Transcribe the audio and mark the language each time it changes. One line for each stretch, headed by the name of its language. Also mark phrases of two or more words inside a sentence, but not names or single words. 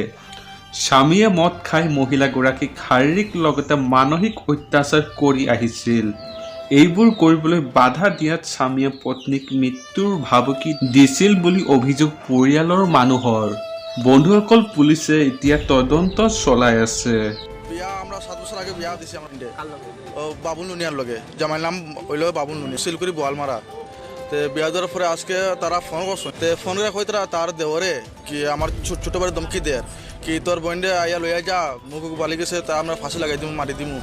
Assamese: স্বামীয়ে মদ খাই মহিলাগৰাকীক শাৰীৰিক লগতে মানসিক অত্যাচাৰ কৰি আহিছিল। এইবোৰ কৰিবলৈ বাধা দিয়াত স্বামীয়ে পত্নীক মৃত্যুৰ ভাবুকি দিছিল বুলি অভিযোগ পৰিয়ালৰ মানুহৰ। বন্ধুসকল, পুলিচে এতিয়া তদন্ত চলাই আছে।
Bangla: বিয়া আমরা 7 বছর আগে বিয়া দিছি আমার বাবুল নুনিয়ার লগে জামাইর নাম হইল বাবুল নুনিয়া শিলকুড়ি বোয়ালমারা। তো বিয়া দেওয়ার পরে আজকে তারা ফোন করছে, তো ফোন করে কই তার দেওয়ারে কি আমার ছোট ভাই ধমকি দেয় কি তোর বোনডে আইয়া লইয়া যা মুখ বালি গেছে, তা আমরা ফাঁসি লাগাই দিমু মারি দিমু।